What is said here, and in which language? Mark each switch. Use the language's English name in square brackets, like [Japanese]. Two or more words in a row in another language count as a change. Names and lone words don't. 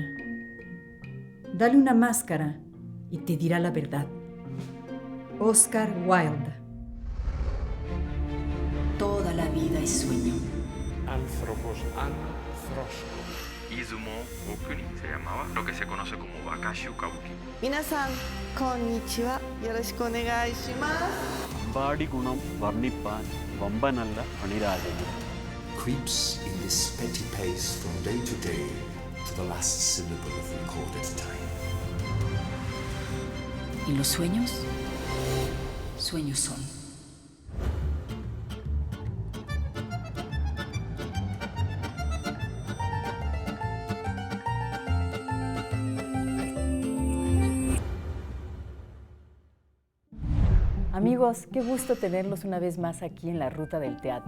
[Spanish] Dale una máscara y te dirá la verdad. Oscar Wilde. Toda la vida es sueño. Anthropos anthroskos. Izumo Okuni se llamaba lo que se conoce como Bakashu Kabuki. [Japanese] 皆さん、こんにちは。よろしくお願いします. [Malayalam] അമ്പാടി ഗുണം വർണ്ണിപ്പാൻ വമ്പനല്ല അണിരാജന്. [English] Creeps in this petty pace from day to day to the last syllable of recorded time. [Spanish] Y los sueños, sueños son. Amigos, qué gusto tenerlos una vez más aquí en la Ruta del Teatro.